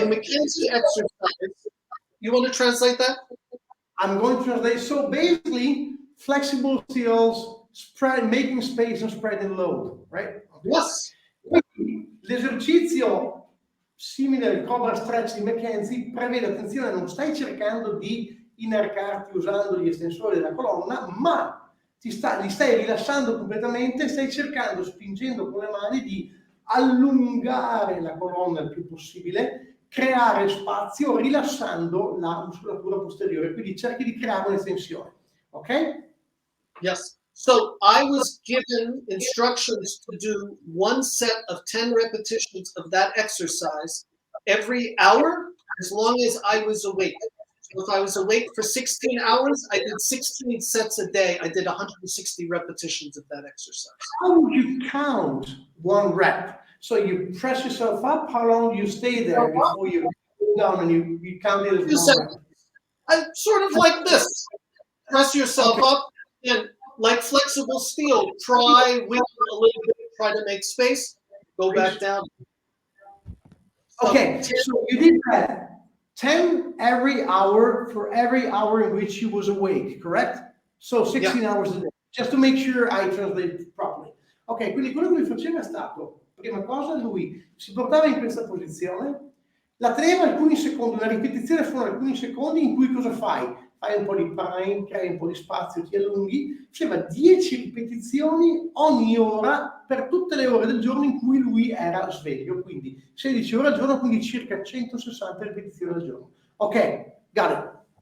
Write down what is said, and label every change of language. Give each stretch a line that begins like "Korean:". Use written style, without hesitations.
English: The McKenzie exercise, you want to translate that? I'm going to translate. So basically, flexible skills, making space and spreading load, right? Okay. Yes.
Italian: L'esercizio simile al cobra stretch di McKenzie prevede, attenzione, non stai cercando di inarcarti usando gli estensori della colonna, ma li stai rilassando completamente, stai cercando, spingendo con le mani, di allungare la colonna il più possibile, creare spazio rilassando la muscolatura posteriore, quindi cerchi di creare un'estensione, ok?
English: Yes. So I was given instructions to do one set of 10 repetitions of that exercise every hour, as long as I was awake. So if I was awake for 16 hours, I did 16 sets a day. I did 160 repetitions of that exercise. How would you count one rep? So you press yourself up, how long do you stay there before you go down and you count it as one rep? I sort of like this. Press yourself up and like flexible steel, try wiggle a little bit, try to make space, go back down. Okay, so you did that 10 every hour for every hour in which you was awake, correct? So 16 hours a day, just to make sure I translate it properly.
Italian: Ok, quindi quello che lui faceva è stato, prima cosa, lui si portava in questa posizione, la teneva alcuni secondi, una ripetizione sono alcuni secondi in cui cosa fai? Fai un po' di prime, crei un po' di spazio, ti allunghi, faceva 10 ripetizioni ogni ora per tutte le ore del giorno in cui lui era sveglio, quindi 16 ore al giorno, quindi circa 160 ripetizioni al giorno.
English: Ok, got it.